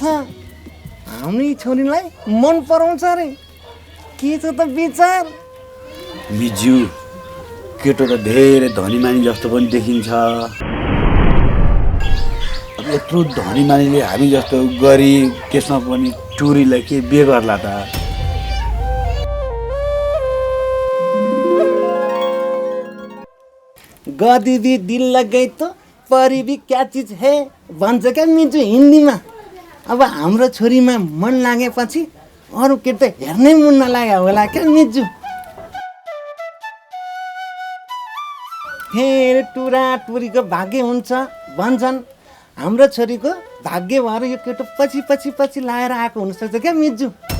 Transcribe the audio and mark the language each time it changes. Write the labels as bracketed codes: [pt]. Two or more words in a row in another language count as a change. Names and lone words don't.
[ne] हाम्रै छोरीलाई मन पराउँछ अरे, के छ त विचार? मिजु केटो त धेरै धनी मानी जस्तो पनि देखिन्छ। अब यत्रो धनी मानीले हामी जस्तो गरिब, त्यसमा पनि टुरीलाई के बिहे गर्ला त? [hi] गदी भी दिल लग गई तो परी भी क्या चीज है [ne] भन्छ क्या मिजु हिन्दीमा। अब हाम्रो छोरीमा मन लागेपछि अरू केटा हेर्नै मन नलाग्यो होला क्या मिजु। फेरि टुरा टुरीको भाग्य हुन्छ भन्छन्। हाम्रो छोरीको भाग्य भएर यो केटो पछि पछि पछि लाएर आएको हुनसक्छ क्या मिजु।